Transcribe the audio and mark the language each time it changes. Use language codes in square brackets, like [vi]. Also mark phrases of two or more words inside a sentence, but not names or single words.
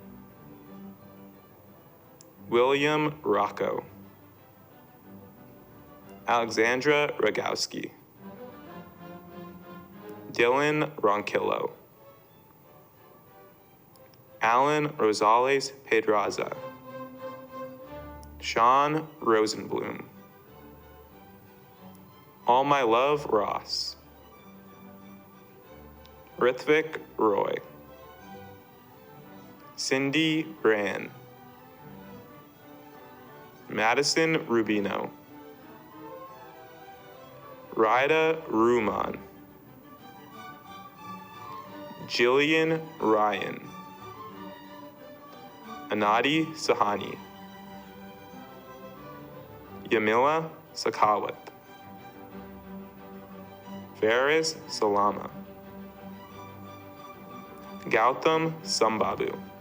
[en] William Rocco, Alexandra Rogowski, Dylan Ronquillo, Alan Rosales Pedraza, Sean Rosenblum, All My Love Ross, Rithvik Roy, Cindy Bran, Madison Rubino, Rida Ruman, Jillian Ryan, Anadi Sahani, Yamila Sakawat, Faris Salama, Gautam Sambabu,